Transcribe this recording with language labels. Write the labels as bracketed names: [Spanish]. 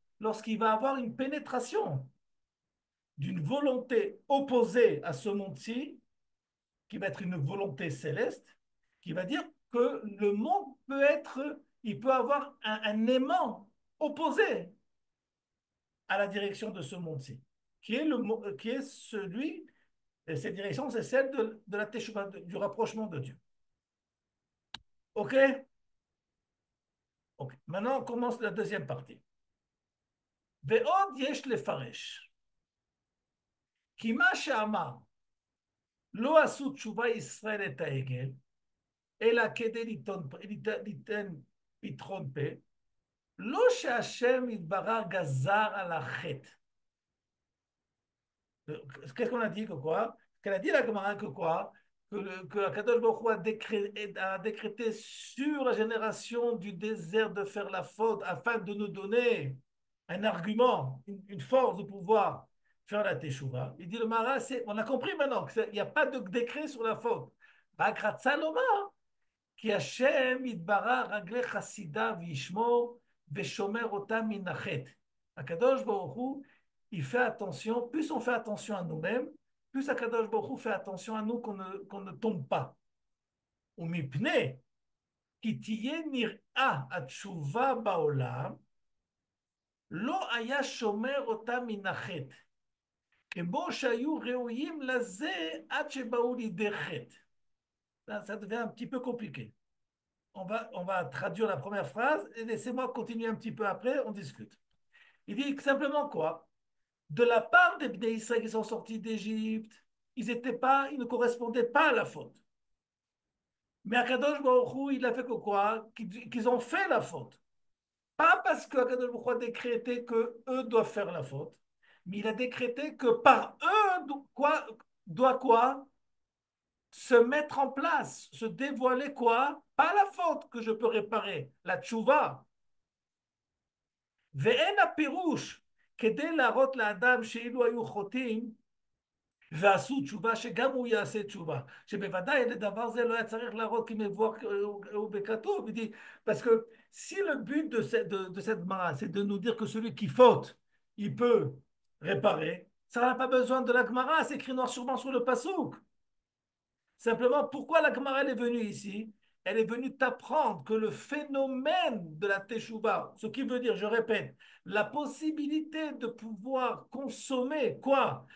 [French] Lorsqu'il va avoir une pénétration d'une volonté opposée à ce monde-ci, qui va être une volonté céleste, qui va dire que le monde peut être, il peut avoir un aimant opposé à la direction de ce monde-ci, qui est celui, et cette direction, c'est celle de la teshuva, du rapprochement de Dieu. OK? OK. Maintenant, on commence la deuxième partie. [Hebrew] ועוד יש לפרש, כי מה שאמר, לא עשו תשובה ישראל את העגל, אלא כדי ליתן פתחון פה, לא שהשם יתברך גזר על החטא. [French] Qu'est-ce qu'on a dit que quoi? Qu'elle a dit la Gemara que quoi? Que Akadosh Baruch Hu a décrété sur la génération du désert de faire la faute afin de nous donner un argument, une force de pouvoir faire la teshuva. Il dit le Mara, on a compris maintenant qu'il n'y a pas de décret sur la faute. [Hebrew] כי השם יתברך רגלי חסידיו וישמור ושומר אותם מן החטא. [French] הקדוש ברוך הוא, il fait attention, plus on fait attention à nous-mêmes, plus הקדוש ברוך הוא fait attention à nous qu'on ne tombe pas. [Hebrew] ומפני כי תהיה נראה התשובה בעולם, לא היה שומר אותם מן החטא, כמו שהיו ראויים לזה עד שבאו לידי חטא. [French] Ça devient un petit peu compliqué. On va traduire la première phrase et laissez-moi continuer un petit peu après, on discute. Il dit simplement quoi? De la part des Bnei Israël qui sont sortis d'Égypte, ils ne correspondaient pas à la faute. Mais Akadosh Baruch Hu, il a fait que quoi? Qu'ils ont fait la faute. Pas parce que Akadosh Baruch Hu a décrété que eux doivent faire la faute, mais il a décrété que par eux, doit quoi? Se mettre en place, se dévoiler quoi? Pas la faute que je peux réparer, la tchouva. [Hebrew] ואין הפירוש כדי להראות לאדם שאילו היו חוטאים ועשו תשובה שגם הוא יעשה תשובה. שבוודאי לדבר זה לא היה צריך להראות כמבואר וכתוב. [French] Il dit, parce que si le but de cette Gemara, c'est de nous dire que celui qui faute, il peut réparer, ça n'a pas besoin de la Gemara, c'est écrit noir sur blanc sur le pasouk. Simplement, pourquoi la Gemara est venue ici? Elle est venue t'apprendre que le phénomène de la Teshuvah, ce qui veut dire, je répète, la possibilité de pouvoir consommer quoi?